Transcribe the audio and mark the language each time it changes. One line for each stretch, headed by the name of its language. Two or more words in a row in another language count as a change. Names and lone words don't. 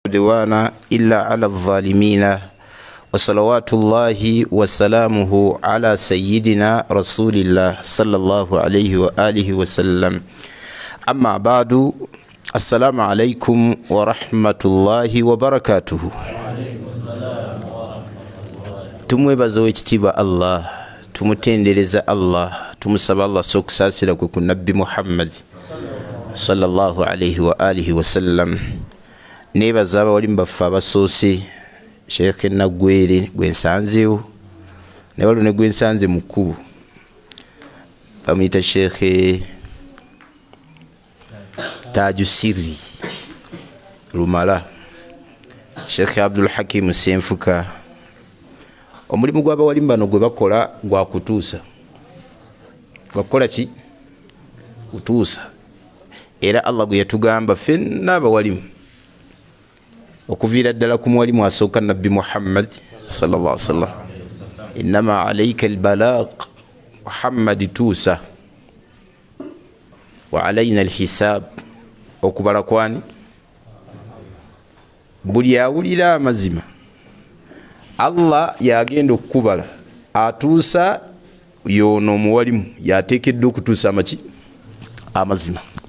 Arabic: عدوان إلا على الظالمين وصلوات الله وسلامه على سيدنا رسول الله صلى الله عليه وآله وسلم. أما بعد، السلام عليكم ورحمة الله وبركاته.
Ganda: tumwebaza wekitiibwa Allah, tumutendereza Allah, tumusaba Allah sokusaasira kwe ku nabbi Muhammad
Arabic: صلى الله عليه وآله وسلم.
Ganda: Nebaza abawalimu baffe abasoose, Sheikh Nagwere gwensanzeewo ne waliwo ne gwensanze mu kkubo bamuyita Sheikh Taaju Sirri Lumala, Sheikh Abdul Hakim Senfuka. Omulimu gw'abawalimu bano gwe bakola gwa kutuusa, gwakukola ki? Kutuusa. Era Allah gwe yatugamba ffenna abawalimu okuviira ddala ku muwalimu asooka nabbi Muhammad
Arabic: صلى الله عليه وسلم, إنما عليك البلاغ,
Ganda: Muhammad tuusa,
Arabic: وعلينا الحساب,
Ganda: okubala kwani buli awulira amazima Allah yagenda okukubala atuusa yono omuwalimu yateekeddwa okutuusa amaki amazima.